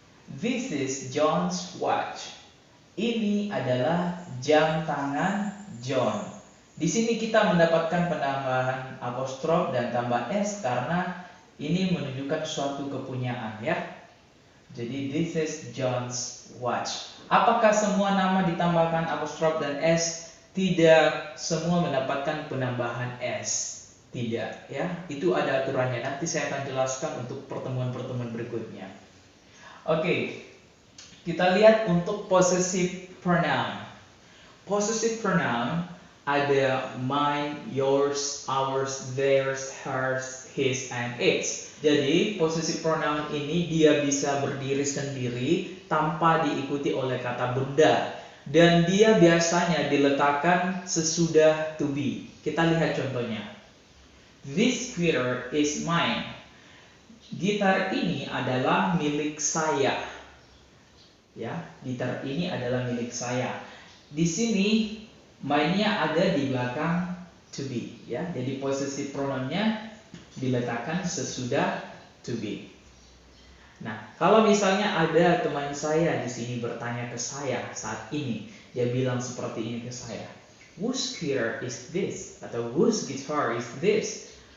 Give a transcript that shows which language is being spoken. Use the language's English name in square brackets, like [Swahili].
[English] This is John's watch. [Indonesian] Ini adalah jam tangan John. Di sini kita mendapatkan penambahan apostrof dan tambah s karena ini menunjukkan suatu kepunyaan ya. Jadi [English] this is John's watch. [Indonesian] Apakah semua nama ditambahkan apostrof dan s? Tidak semua mendapatkan penambahan s. Tidak ya. Itu ada aturannya. Nanti saya akan jelaskan untuk pertemuan-pertemuan berikutnya. Oke. Kita lihat untuk possessive pronoun. Possessive pronoun ada mine, yours, ours, theirs, hers, his, and its. Jadi possessive pronoun ini dia bisa berdiri sendiri tanpa diikuti oleh kata benda. Dan dia biasanya diletakkan sesudah to be. Kita lihat contohnya. [English] This guitar is mine. [Indonesian] Gitar ini adalah milik saya. Ya, gitar ini adalah milik saya. Di sini mine-nya ada di belakang to be, ya. Jadi possessive pronoun-nya diletakkan sesudah to be. Nah, kalau misalnya ada teman saya di sini bertanya ke saya saat ini, dia bilang seperti ini ke saya. [English] Whose guitar is this? [Indonesian] Atau [English] whose guitar is this?